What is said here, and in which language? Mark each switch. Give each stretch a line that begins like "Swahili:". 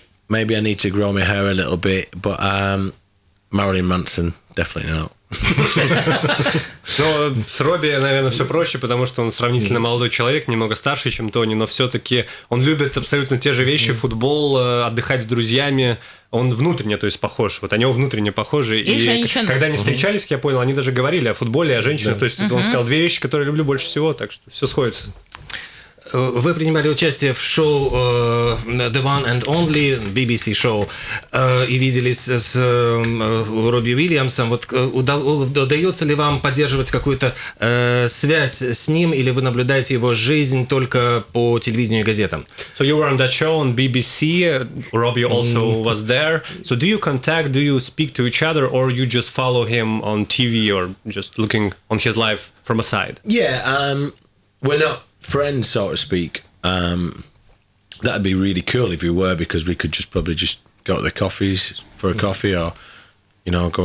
English: Maybe I need to grow my hair a little bit, but Marilyn Manson, definitely not.
Russian: Но с Робби, наверное, все проще, потому что он сравнительно молодой человек, немного старше, чем Тони, но все-таки он любит абсолютно те же вещи, футбол, отдыхать с друзьями. Он внутренне, то есть, похож. Вот они внутренне похожи. И когда они встречались, как я понял, они даже говорили о футболе, о женщинах. То есть он сказал две вещи, которые люблю больше всего, так что все сходится. Вы принимали участие в шоу The One and Only, BBC шоу, и виделись с Робби Уильямсом. Вот удается ли вам поддерживать какую-то связь с ним, или вы наблюдаете его жизнь только по телевидению и газетам?
English: So you were on that show on BBC. Robbie also was there. So do you contact, do you speak to each other, or you just follow him on TV or just looking on his life from a side? Yeah, we're not friends, so to speak. That'd be really cool if we were, because we could probably go to the coffees for a coffee, or you know, go.